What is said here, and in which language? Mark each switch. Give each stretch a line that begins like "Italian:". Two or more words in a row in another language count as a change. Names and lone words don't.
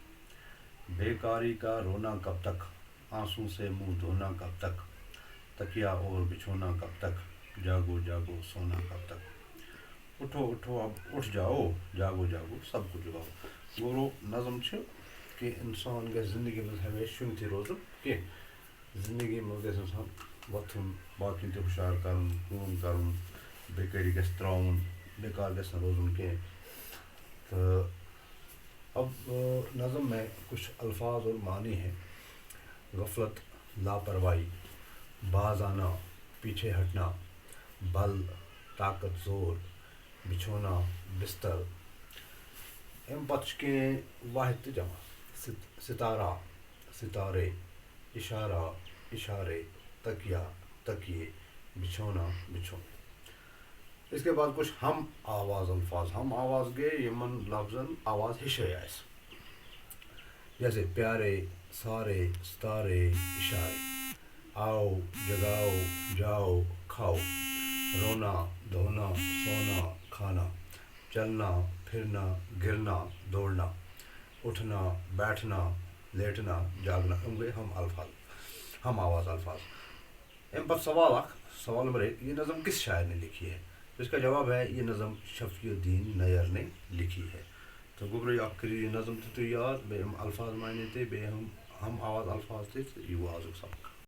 Urdu: بیکاری کا رونا کب تک، آنسوں سے منہ دھونا کب تک، تکیا اور بچھونا کب تک، جاگو جاگو سونا کب تک. اٹھو اٹھو اب اٹھ جاؤ، جاگو جاگو سب کو جگاؤ.
Kashmiri: گورو نظم کہ انسان گژھِ زندگی منٛز ہمیشہِ شۄنٛگتھٕے روزُن کینٛہہ. زندگی منٛز گژھِ انسان وۄتھُن، باقٕے تہِ ہُشار کَرُن، کٲم کَرُن، بیکٲری گژھِ ترٛاوُن، بیکار گژھِ نہٕ روزُن کینٛہہ.
Urdu: تو اب نظم میں کچھ الفاظ اور معنی ہیں. غفلت، لاپرواہی، باز آنا، پیچھے ہٹنا، بل، طاقت، زور، بچھونا، بستر.
Kashmiri: امہِ پتہٕ چھِ کینٛہہ واحد تہٕ جمع.
Urdu: ستارہ، ستارے، اشارہ، اشارے، تکیا، تکیے، بچھونا، بچھونے. اس کے بعد کچھ ہم آواز الفاظ. ہم آواز
Kashmiri: گئے یمن لفظن آواز ہشے آسہِ.
Urdu: جیسے پیارے، سارے، ستارے، اشارے. آؤ، جگاؤ، جاؤ، کھاؤ. رونا، دھونا، سونا، کھانا. چلنا، پھرنا، گرنا، دوڑنا. اٹھنا، بیٹھنا، لیٹنا، جاگنا. گئے ہم الفاظ، ہم آواز الفاظ.
Kashmiri: ام پتہ سوال اخ.
Urdu: سوال نمبر 1، یہ نظم کس شاعر نے لکھی ہے؟ اس کا جواب ہے یہ نظم شفیع الدین نیئر نے لکھی ہے.
Kashmiri: تو گوبرو اخ کریو
Urdu: یہ نظم
Kashmiri: تہِ تُہۍ یاد، بیٚیہِ یِم
Urdu: الفاظ معنی
Kashmiri: تہِ، بیٚیہِ
Urdu: ہم آواز الفاظ
Kashmiri: تہِ، تہٕ یہِ گوٚو آزُک سبق.